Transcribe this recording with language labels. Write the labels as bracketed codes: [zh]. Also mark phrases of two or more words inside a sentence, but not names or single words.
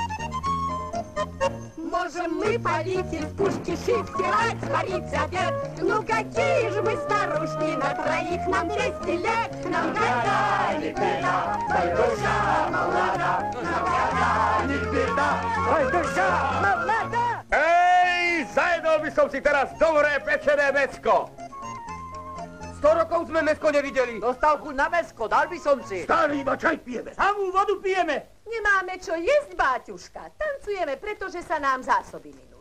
[ru] Можем мы палить из пушки шить, стирать, сварить обед. Ну какие же мы старушки, на троих нам 200 лет. Нам года не беда, коль душа молода. Нам года не беда, коль душа молода. [sk] Ej, zajedol by som si teraz dobré pečené mäcko. 100 rokov sme mäsko nevideli. Dostal chuť na mäsko, dal by som si. Starý, iba čaj pijeme. Samú vodu pijeme. Nemáme čo jesť, báťuška. Tancujeme, pretože sa nám zásoby minuli.